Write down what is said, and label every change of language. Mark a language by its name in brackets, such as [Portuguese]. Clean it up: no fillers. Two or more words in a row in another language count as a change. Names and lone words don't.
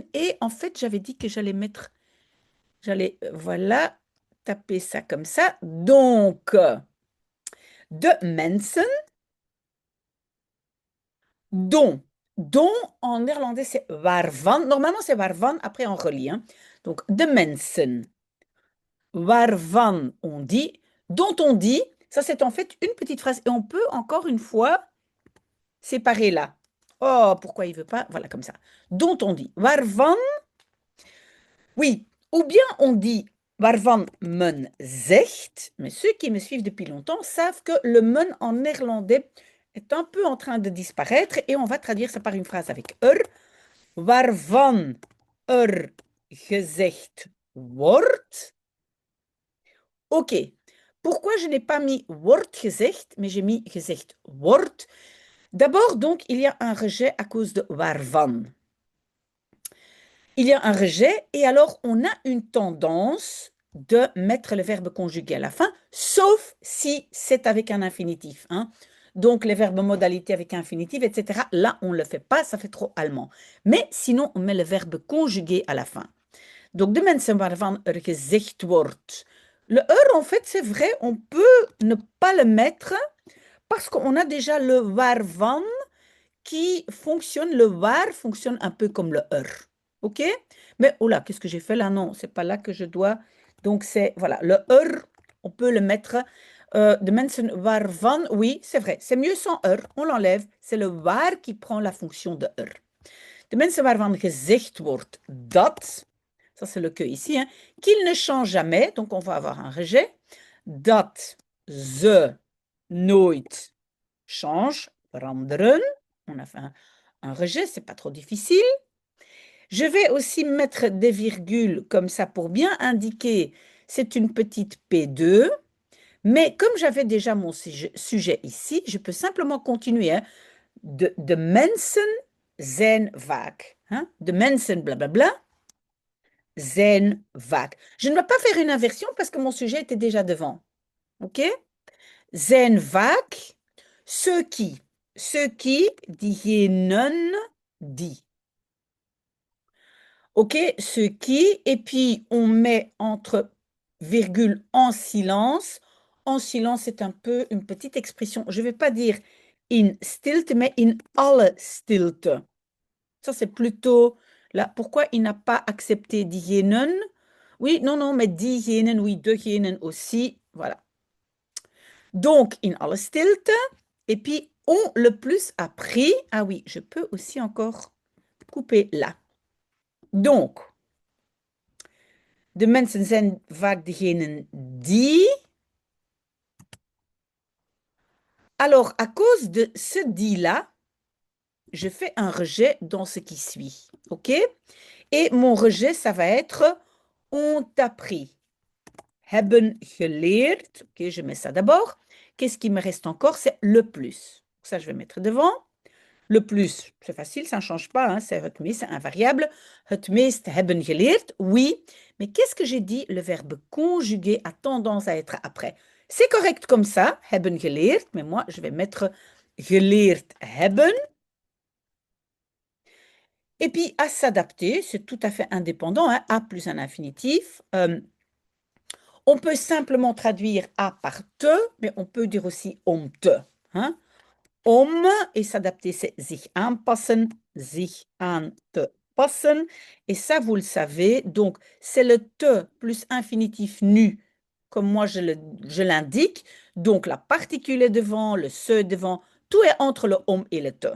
[French] Et en fait, j'avais dit que voilà, taper ça comme ça. Donc, [Dutch] de Mensen, [French] dont. Dont en néerlandais c'est waarvan. Normalement c'est waarvan, après on relie, hein. Donc, [Dutch] de Mensen. [French] Waarvan on dit, dont on dit, ça c'est en fait une petite phrase. Et on peut encore une fois séparer là. Oh, pourquoi il veut pas? Voilà, comme ça. Dont on dit. Waarvan, oui. Ou bien on dit [Dutch] waarvan men zegt, [French] mais ceux qui me suivent depuis longtemps savent que le men en néerlandais est un peu en train de disparaître et on va traduire ça par une phrase avec [Dutch] waarvan gezegd wordt. [French] Ok. Pourquoi je n'ai pas mis [Dutch] wordt gezegd, [French] mais j'ai mis [Dutch] gezegd wordt? [French] D'abord, donc, il y a un rejet à cause de waarvan. Il y a un rejet et alors on a une tendance de mettre le verbe conjugué à la fin, sauf si c'est avec un infinitif, hein. Donc, les verbes modalité avec infinitif, etc. Là, on ne le fait pas, ça fait trop allemand. Mais sinon, on met le verbe conjugué à la fin. Donc, [Dutch] de mensen waarvan gezegd wordt. [French] Le en fait, c'est vrai, on peut ne pas le mettre parce qu'on a déjà le waarvan qui fonctionne, le var fonctionne un peu comme le OK? Mais, oh là, qu'est-ce que j'ai fait là? Non, c'est pas là que je dois. Donc, c'est, voilà, le on peut le mettre. [Dutch] De mensen waarvan, [French] oui, c'est vrai, c'est mieux sans on l'enlève. C'est le waar qui prend la fonction de [Dutch] De mensen waarvan gezegd wordt dat, [French] ça c'est le que ici, hein, qu'il ne change jamais, donc on va avoir un rejet, [Dutch] dat ze nooit change, veranderen. [French] On a fait un rejet, c'est pas trop difficile. Je vais aussi mettre des virgules comme ça pour bien indiquer, c'est une petite P2. Mais comme j'avais déjà mon sujet ici, je peux simplement continuer, hein. [Dutch] De mensen zijn vaak. Hein? De mensen, blablabla, zijn vaak. [French] Je ne vais pas faire une inversion parce que mon sujet était déjà devant. OK? [Dutch] Zijn vaak [French] ceux qui. Ceux qui, [Dutch] diegenen, die. [French] OK? Ceux qui, et puis on met entre virgule en silence. En silence, c'est un peu une petite expression. Je ne vais pas dire [Dutch] in stilte, [French] mais [Dutch] in alle stilte. [French] Ça, c'est plutôt là. Pourquoi il n'a pas accepté diegenen? Oui, non, non, mais diegenen, oui, [Dutch] degenen aussi. [French] Voilà. Donc, [Dutch] in alle stilte. [French] Et puis, on le plus appris. Ah oui, je peux aussi encore couper là. Donc, [Dutch] de mensen zijn vaak degenen die. [French] Alors, à cause de ce dit-là, je fais un rejet dans ce qui suit. OK? Et mon rejet, ça va être ont appris. [Dutch] Hebben geleerd. [French] OK, je mets ça d'abord. Qu'est-ce qui me reste encore? C'est le plus. ça, je vais mettre devant. Le plus, c'est facile, ça ne change pas, hein, c'est [Dutch] het meest, [French] c'est invariable. [Dutch] Het meest hebben geleerd, [French] oui. Mais qu'est-ce que j'ai dit? Le verbe conjugué a tendance à être après. C'est correct comme ça, [Dutch] hebben geleerd, [French] mais moi, je vais mettre [Dutch] geleerd hebben. [French] Et puis, à s'adapter, c'est tout à fait indépendant, hein, a plus un infinitif. On peut simplement traduire a par te, mais on peut dire aussi [Dutch] om te. [French] Hein? Om, et s'adapter, c'est [Dutch] sich anpassen, sich an te passen. [French] Et ça, vous le savez, donc c'est le te plus infinitif nu, comme moi je l'indique. Donc la particule est devant, le se est devant, tout est entre le om et le te.